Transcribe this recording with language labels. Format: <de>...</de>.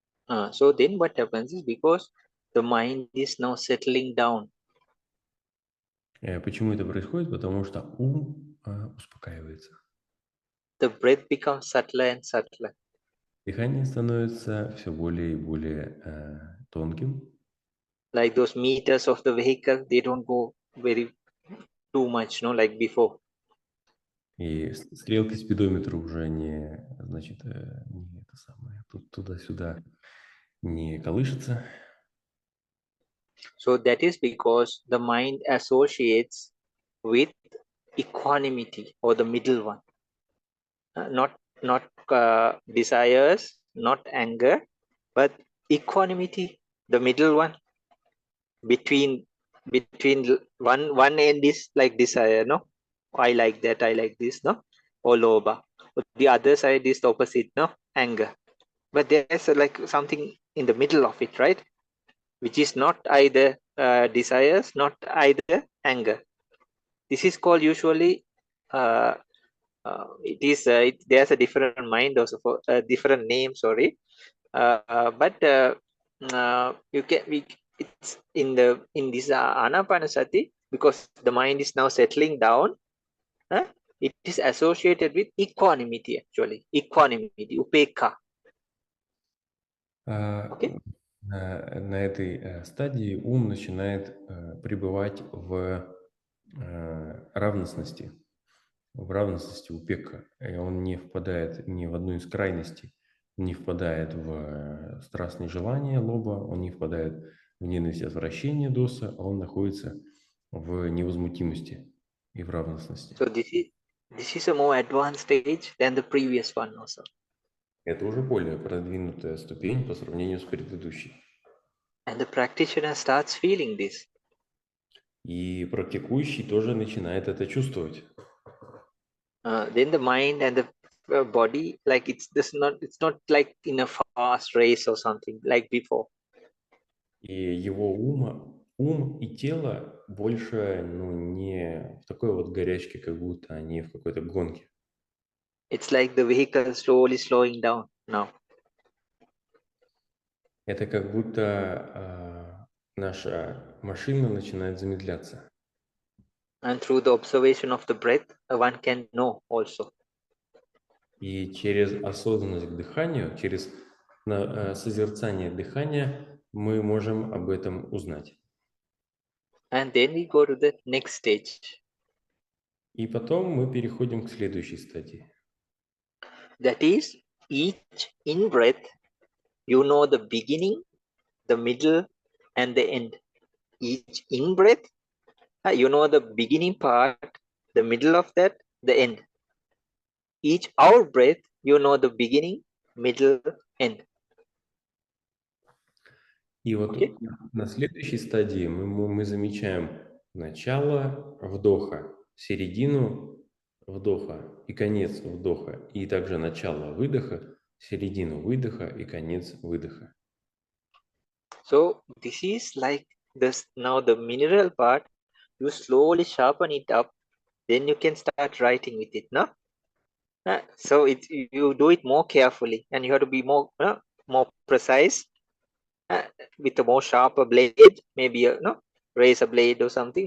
<en>So then what happens is because the mind is now settling down.</en> <ru>Почему это происходит? Потому что ум успокаивается.</ru> <en>The breath becomes subtler and subtler.</en> <ru>Дыхание становится все более и более тонким.</ru> <en>Like those meters of the vehicle, they don't go very too much, no, like before.</en> <ru>И стрелки спидометра уже не, значит, не это самое, туда-сюда не колышется.</ru> <en>So that is because the mind associates with equanimity or the middle one. Not desires, not anger, but equanimity, the middle one. Between one end is like desire, no? I like that, I like this, no? Or lobha. The other side is the opposite, no? Anger. But there's like something in the middle of it, right? Which is not either desires, not either anger. This is called usually there's a different mind also for different name, sorry. But you can it's in this Anapanasati, because the mind is now settling down. It is associated with equanimity, actually. Equanimity, upekha. Okay.</en> <ru>На этой стадии ум начинает пребывать в равностности упека. И он не впадает ни в одну из крайностей, не впадает в страстные желания лоба, он не впадает в ненависть и отвращение доса, а он находится в невозмутимости и в равностности.</ru> <en>So this is a more advanced stage than the previous one also.</en> <ru>Это уже более продвинутая ступень по сравнению с предыдущей.</ru> <en>And the practitioner starts feeling this.</en> <ru>И практикующий тоже начинает это чувствовать.</ru> <en>Then the mind and the body, like it's not like in a fast race or something like before.</en> <ru>И его ум и тело больше, не в такой вот горячке, как будто они в какой-то гонке.</ru> <en>It's like the vehicle slowly slowing down now.</en> <ru>Это как будто наша машина начинает замедляться.</ru> <en>And through the observation of the breath, one can know also.</en> <ru>И через осознанность к дыханию, через созерцание дыхания мы можем об этом узнать.</ru> <en>And then we go to the next stage.</en> <ru>И потом мы переходим к следующей стадии.</ru> <en>That is, each in-breath, you know the beginning, the middle, and the end. Each in-breath, you know the beginning part, the middle of that, the end. Each out-breath, you know the beginning, middle, end.</en> <ru>И вот</ru> <en>Okay?</en> <ru>на следующей стадии мы замечаем начало вдоха, середину вдоха и конец вдоха, и также начало выдоха, середину выдоха и конец выдоха.</ru> <en>So this is like this. Now the mineral part, you slowly sharpen it up, then you can start writing with it, no? So you do it more carefully, and you have to be more precise, with a more sharper blade, maybe a razor blade or something.</en>